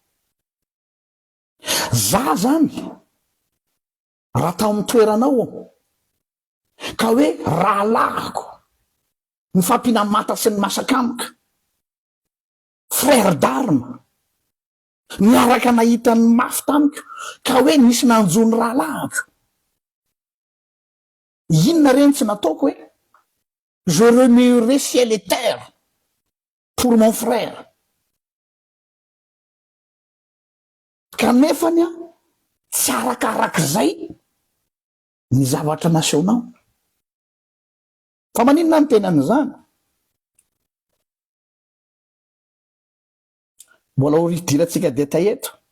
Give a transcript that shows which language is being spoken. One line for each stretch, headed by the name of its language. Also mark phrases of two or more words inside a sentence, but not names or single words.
Malagasy: Za zany raha tao amin'ny toeranao ka hoe raha lahako ny fampinamata sy ny masakamika
French: frère d'armes
Malagasy: miaraka nahita ny mafy tamiko ka hoe nisy nanjony rahalahako. Inona reny tsy nataoko hoe
French: je remuerai ciel et terre pour mon frère.
Malagasy: Kanefany a tsy arakarak'izay ny zavatra nasehoanao. Fa maninona ny tenan'izany? Mbola horidirantsika detay eto.